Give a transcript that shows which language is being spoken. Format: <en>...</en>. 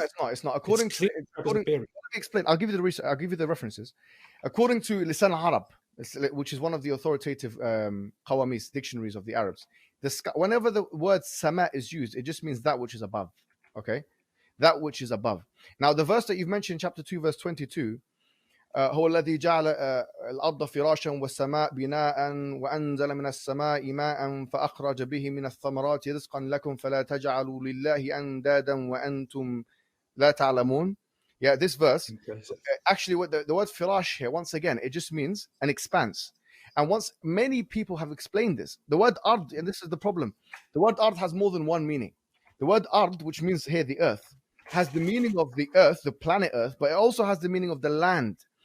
<en>No, it's not. According to explain. I'll give you the references. According to Lisan al-Arab, which is one of the authoritative Qawamis dictionaries of the Arabs, the sky, whenever the word sama is used, it just means that which is above. Okay, that which is above. Now, the verse that you've mentioned, chapter 2, verse 22,</en> <ar>هو الذي جعل الأرض فراشا والسماء بناء وأنزل من السماء ماء فأخرج به من الثمرات رزقا لكم فلا تجعلوا لله أندادا وأنتم لا تعلمون.</ar> <en>Yeah, this verse, actually, what the word firash here, once again, it just means an expanse. And once many people have explained this, the word ard, and this is the problem, the word ard has more than one meaning. The word ard, which means here the earth, has the meaning of the earth, the planet earth, but it also has the meaning of the land.</en>